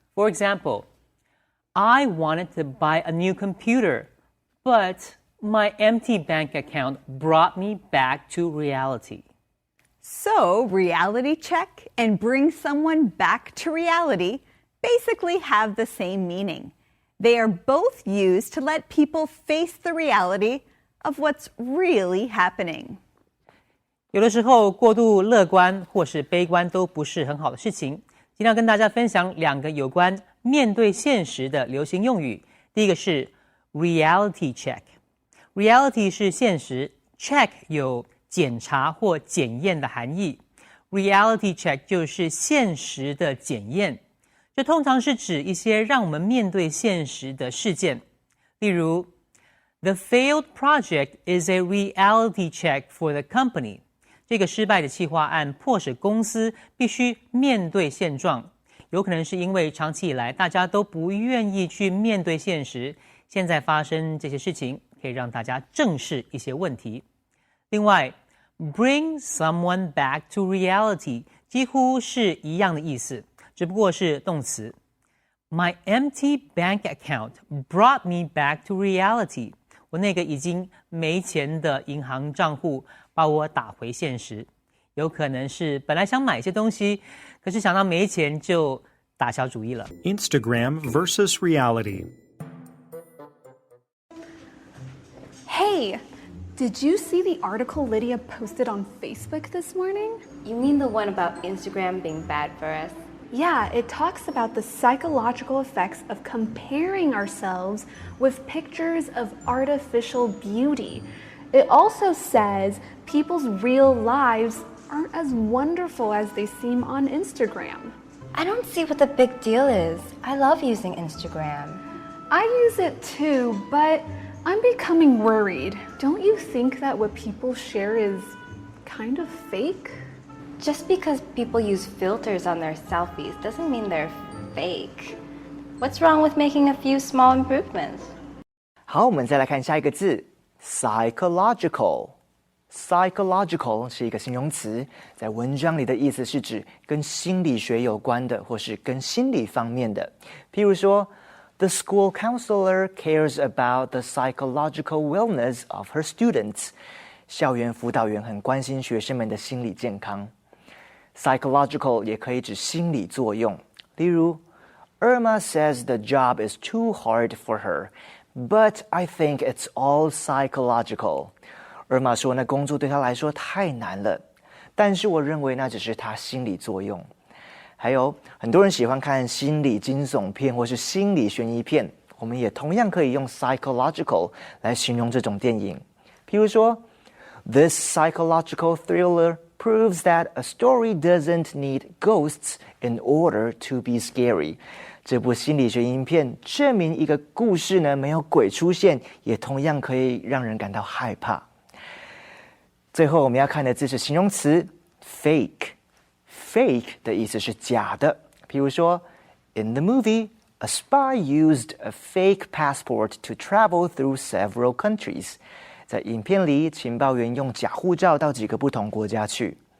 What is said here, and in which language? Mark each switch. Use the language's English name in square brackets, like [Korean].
[English] For example, I wanted to buy a new computer, but my empty bank account brought me back to reality. So, reality check and bring someone back to reality basically have the same meaning. They are both used to let people face the reality of what's really happening. [Chinese] 有的时候过度乐观或是悲观都不是很好的事情。今天要跟大家分享2个有关面对现实的流行用语。第一个是 reality check。reality 是现实 ，check 有检查或检验的含义。 Reality check 就是现实的检验，这通常是指一些让我们面对现实的事件，例如 [English] The failed project is a reality check for the company. [Chinese] 这个失败的企划案迫使公司必须面对现状，有可能是因为长期以来大家都不愿意去面对现实，现在发生这些事情可以让大家正视一些问题。另外 bring someone back to reality 几乎是一样的意思，只不过是动词。 [English] My empty bank account brought me back to reality. [Chinese] 我那个已经没钱的银行账户把我打回现实。有可能是本来想买一些东西，可是想到没钱就打消主意了。 [English] Instagram versus reality. Hey, did you see the article Lydia posted on Facebook this morning? You mean the one about Instagram being bad for us? Yeah, it talks about the psychological effects of comparing ourselves with pictures of artificial beauty. It also says people's real lives aren't as wonderful as they seem on Instagram. I don't see what the big deal is. I love using Instagram. I use it too, but I'm becoming worried. Don't you think that what people share is kind of fake? Just because people use filters on their selfies doesn't mean they're fake. What's wrong with making a few small improvements? [Chinese] 好，我们再来看下一个字 psychological。psychological 是一个形容词，在文章里的意思是指跟心理学有关的，或是跟心理方面的。譬如说 [English] The school counselor cares about the psychological wellness of her students. [Chinese] 校园辅导员很关心学生们的心理健康。 Psychological 也可以指心理作用，例如 [English] Irma says the job is too hard for her, but I think it's all psychological. [Chinese] Irma 说那工作对她来说太难了，但是我认为那只是她心理作用。还有很多人喜欢看心理惊悚片或是心理悬疑片，我们也同样可以用 psychological 来形容这种电影。譬如说 [English] This psychological thriller proves that a story doesn't need ghosts in order to be scary. [Chinese] 这部心理学影片证明一个故事呢没有鬼出现，也同样可以让人感到害怕。最后我们要看的字是形容词 fake。fake 的意思是假的，譬如说 [English] In the movie, a spy used a fake passport to travel through several countries. [Chinese] 在影片里，情报员用假护照到几个不同国家去。